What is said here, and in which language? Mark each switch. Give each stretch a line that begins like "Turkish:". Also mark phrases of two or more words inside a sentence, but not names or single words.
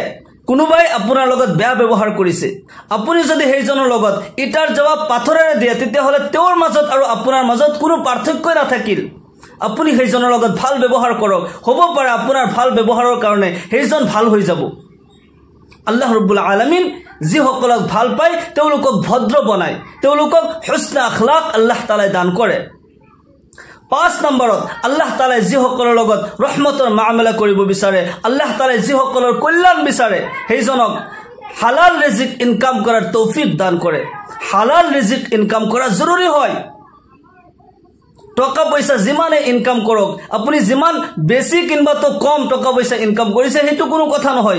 Assamese: কোনোবাই আপোনাৰ লগত বেয়া ব্যৱহাৰ কৰিছে, আপুনি যদি সেইজনৰ লগত ইটাৰ জবাব পাথৰেৰে দিয়ে, তেতিয়াহ'লে তেওঁৰ মাজত আৰু আপোনাৰ মাজত কোনো পাৰ্থক্যই নাথাকিল। আপুনি সেইজনৰ লগত ভাল ব্যৱহাৰ কৰক, হ'ব পাৰে আপোনাৰ ভাল ব্যৱহাৰৰ কাৰণে সেইজন ভাল হৈ যাব।
Arabic: الله رب العالمين
Assamese: যিসকলক ভাল পায় তেওঁলোকক ভদ্ৰ বনায়, তেওঁলোকক হুসনা আখলাক আল্লাহ তাআলাই দান কৰে। 5 নম্বৰত আল্লাহ তাআলাই যিসকলৰ লগত ৰহমতৰ মামলা কৰিব বিচাৰে, আল্লাহ তাআলাই যিসকলৰ কল্যাণ বিচাৰে, সেইজনক হালাল ৰিজিক ইনকাম কৰাৰ তৌফিক দান কৰে। হালাল ৰিজিক ইনকাম কৰা জৰুৰী হয়। টকা পয়সা যিমানে ইনকাম কৰক, আপুনি যিমান বেছি কিংবা তো কম টকা পয়সা ইনকাম কৰিছে সেইটো কোনো কথা নহয়।